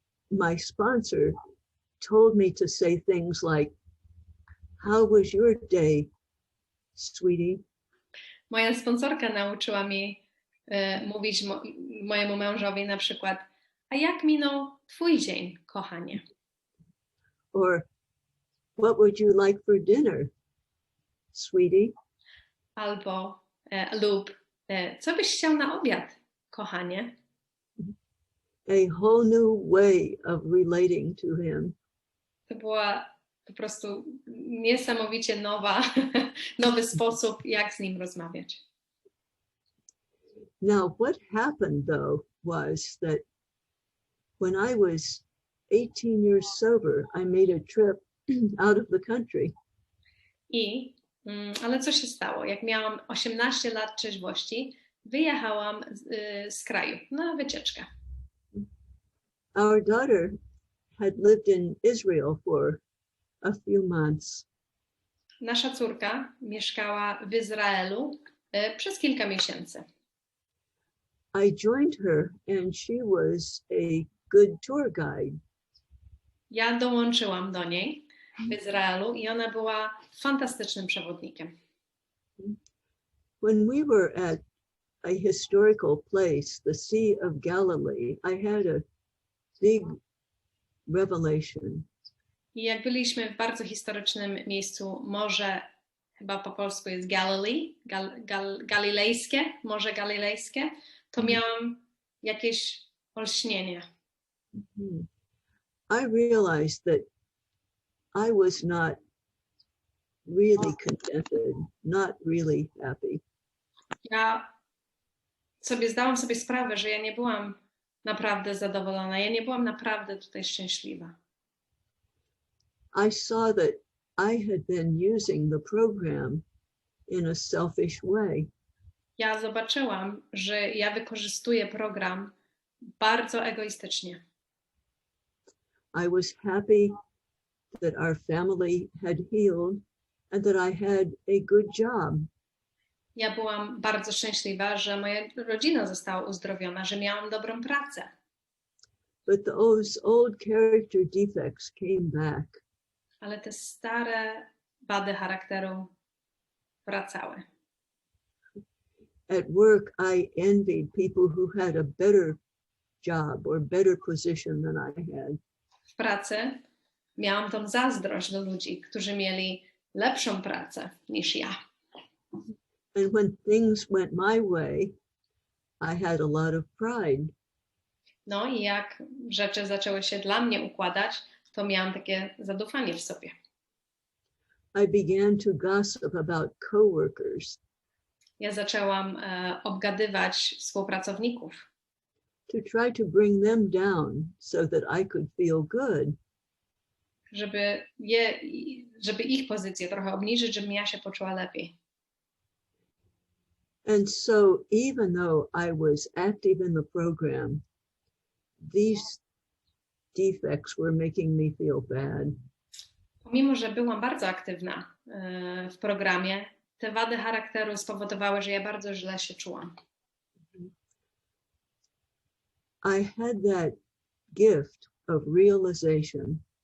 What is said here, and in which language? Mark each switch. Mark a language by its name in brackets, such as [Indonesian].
[English] My sponsor told me to say things like, "How was your day, sweetie?" [Polish] Moja sponsorka nauczyła mnie mówić mojemu mężowi na przykład, a jak minął twój dzień, kochanie? [English] Or, what would you like for dinner, sweetie? [Polish] Albo lub co byś chciał na obiad, kochanie? [English] A whole new way of relating to him. [Polish] To była po prostu niesamowicie nowy sposób, jak z nim rozmawiać. [English] Now, what happened though was that when I was 18 years sober, I made a trip out of the country. [Polish] Ale co się stało? Jak miałam 18 lat trzeźwości, wyjechałam z kraju na wycieczkę. [English] Our daughter had lived in Israel for a few months. [Polish] Nasza córka mieszkała w Izraelu przez kilka miesięcy. [English] I joined her and she was a good tour guide. [Polish] Ja dołączyłam do niej w Izraelu i ona była fantastycznym przewodnikiem. [English] When we were at a historical place, the Sea of Galilee, I had a big revelation. [Polish] I jak byliśmy w bardzo historycznym miejscu, morze, chyba po polsku jest Galilee, galilejskie, Morze Galilejskie, to miałam jakieś olśnienie. [English] I realized that I was not really contented, not really happy. [Polish] Ja zdałam sobie sprawę, że ja nie byłam naprawdę zadowolona, ja nie byłam naprawdę tutaj szczęśliwa. [English] I saw that I had been using the program in a selfish way. [Polish] Ja zobaczyłam, że ja wykorzystuję program bardzo egoistycznie. [English] I was happy that our family had healed and that I had a good job. [Polish] Ja byłam bardzo szczęśliwa, że moja rodzina została uzdrowiona, że miałam dobrą pracę. [English] But those old character defects came back. [Polish] Ale te stare wady charakteru wracały. [English] At work, I envied people who had a better job or better position than I had. [Polish] W pracy miałam tą zazdrość do ludzi, którzy mieli lepszą pracę niż ja. [English] And when things went my way, I had a lot of pride. [Polish] No i jak rzeczy zaczęły się dla mnie układać, to miałam takie zadufanie w sobie. [English] I began to gossip about coworkers. [Polish] Ja zaczęłam obgadywać współpracowników. [English] To try to bring them down so that I could feel good. [Polish] Żeby ich pozycję trochę obniżyć, żebym ja się poczuła lepiej. [English] And so even though I was active in the program, these defects were making me feel bad. [Polish] Pomimo, że byłam bardzo aktywna w programie, te wady charakteru spowodowały, że ja bardzo źle się czułam. [English] I had that gift of realization.